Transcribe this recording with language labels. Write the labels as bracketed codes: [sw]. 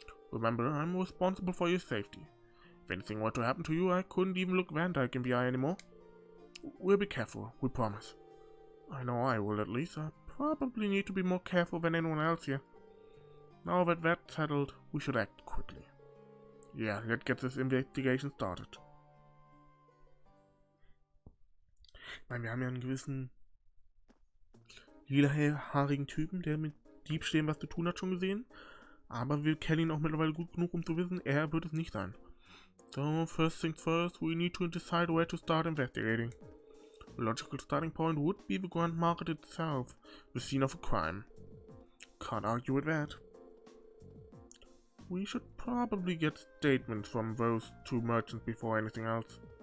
[en] Remember, I'm responsible for your safety. If anything were to happen to you, I couldn't even look Van Dyke in the eye anymore. We'll be careful, we promise. I know I will, at least. I probably need to be more careful than anyone else here. Now that that's settled, we should act quickly. Yeah, let's get this investigation started. [de] Ich meine, wir haben ja einen gewissen lilahaarigen Typen, der mit Diebstählen was zu tun hat, schon gesehen. Aber wir kennen ihn auch mittlerweile gut genug, um zu wissen, er wird es nicht sein. [en] So, first things first, we need to decide where to start investigating. The logical starting point would be the Grand Market itself, the scene of a crime. Can't argue with that. We should probably get statements from those two merchants before anything else.